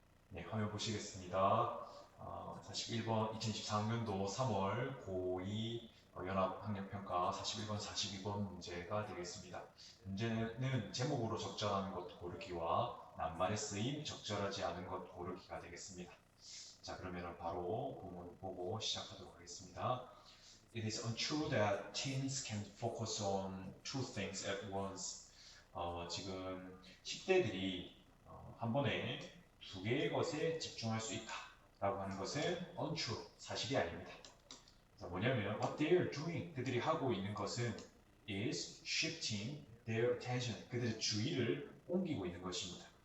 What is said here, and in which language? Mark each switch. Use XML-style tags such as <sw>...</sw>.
<ko>네, 화면 보시겠습니다. 41번 2024 학년도 3월 고2 연합학력평가 41번, 42번 문제가 되겠습니다. 문제는 제목으로 적절한 것 고르기와 낱말에 쓰임 적절하지 않은 것 고르기가 되겠습니다. 자, 그러면 바로 부분 보고 시작하도록 하겠습니다.</ko> <en>It is untrue that teens can focus on two things at once.</en> <ko>지금 10대들이 한 번에 두 개의 것에 집중할 수 있다라고 하는 것은 untrue, 사실이 아닙니다. 그래서 뭐냐면</ko> <en>what they are doing,</en> <ko>그들이 하고 있는 것은</ko> <en>is shifting their attention,</en> <ko>그들의 주의를 옮기고 있는 것입니다.</ko>